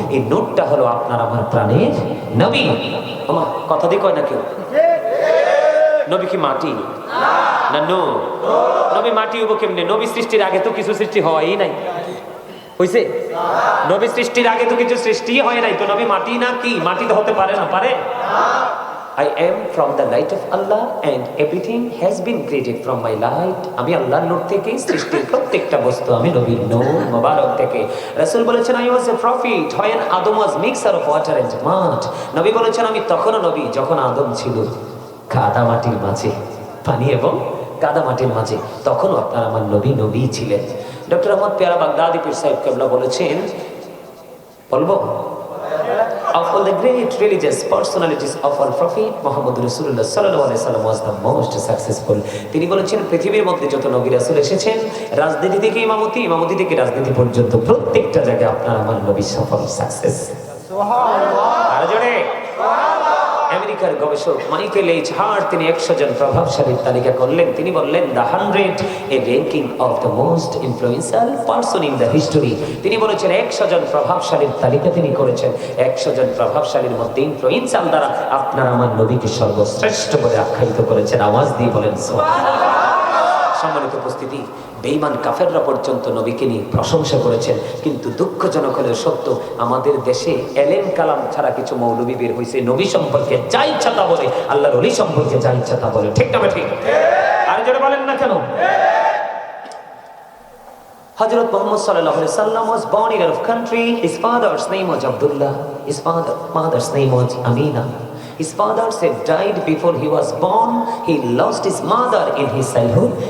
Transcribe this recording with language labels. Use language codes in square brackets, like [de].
[bn] এই নূরটা হলো আপনার আমার প্রাণের নবী। আমার কথা দিয়ে কয় না কেউ? নবী কি মাটি না নূর? নবী মাটি হবো কেমনে? নবী সৃষ্টির আগে তো কিছু সৃষ্টি হয়ই নাই, হইছে? নবী সৃষ্টির আগে তো কিছু সৃষ্টি হয় নাই, তো নবী মাটি না কি? মাটি তো হতে পারে না, পারে? [en] I am from the light of Allah and everything has been created from my light. [bn] আমি আল্লাহর নূর থেকে সৃষ্টির প্রত্যেকটা বস্তু, আমি নবীর নূর মোবারক থেকে। রাসূল বলেছেন [en] I was a prophet when Adam was mixture of water and mud. [bn] নবী বলেছেন আমি তখনও নবী যখন আদম ছিল কাদা মাটির মাঝে, পানি এবং কাদা মাটির মাঝে, তখনও আপনার আমার নবী নবী ছিলেন। ডক্টর আহমদ পেয়ারা বাগদাদি পীর সাহেব কেবলা বলেছেন, বলবো, [en] of all the great religious personalities of our prophet Muhammad Rasulullah sallallahu alaihi wasallam was the most successful. [bn] তিনি বলেছেন পৃথিবীর মধ্যে যত নবী রাসূল এসেছেন, রাজনীতি থেকে ইমামতি, ইমামতি থেকে রাজনীতি পর্যন্ত প্রত্যেকটা জায়গায় আপনার আমার নবী সফল, সাকসেস। সুবহানাল্লাহ। আর জোরে আমেরিকার গবেষক মাইকেল এইচ হার্ট তিনি 100 জন প্রভাবশালীর তালিকা করলেন। তিনি বললেন [en] The 100 a ranking of the most influential person in the history. [bn] তিনি বলেছেন 100 জন প্রভাবশালীর তালিকা তিনি করেছেন। 100 জন প্রভাবশালীর মধ্যে ইনফ্লুয়েন্সিয়াল দ্বারা আপনার আমার নবীকে সর্বশ্রেষ্ঠ বলে আখ্যায়িত করেছেন। আওয়াজ দিয়ে বলেন সুবহানাল্লাহ। সম্মানিত উপস্থিতি, বেঈমান কাফেররা পর্যন্ত নবীকে নিয়ে প্রশংসা করেছেন। কিন্তু দুঃখজনক হলেও সত্য, আমাদের দেশে এলেম কালাম ছাড়া কিছু মৌলবী বের হয়েছে, নবী সম্পর্কে যা ইচ্ছা তা বলে, আল্লাহর ওলি সম্পর্কে যা ইচ্ছা তা বলে। ঠিক না ঠিক? আর যারা বলেন না কেন? [en] Hazrat Muhammad sallallahu alaihi wasallam was born in Arab country. His father's name was Abdullah. His mother's name was Amina. His father had died before he was born. He lost his mother in his childhood.